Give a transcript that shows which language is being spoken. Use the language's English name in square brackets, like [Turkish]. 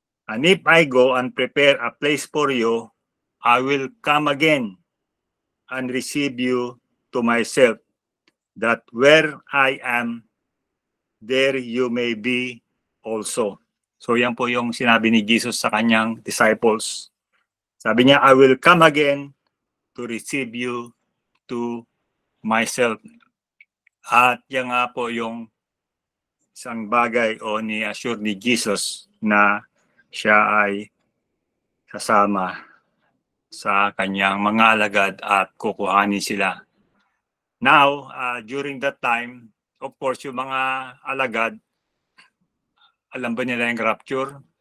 [English] And if I go and prepare a place for you, I will come again and receive you to myself, that where I am, there you may be also." [Filipino] So yan po yung sinabi ni Jesus sa kanyang disciples. Sabi niya, [English] "I will come again to receive you to myself." [Filipino] At yan nga po yung isang bagay o ni-assure ni Jesus na siya ay kasama sa kanyang mga alagad at kukuhanin sila. [English] Now, during that time, of course, [Filipino] yung mga alagad, alam ba nila yung rapture?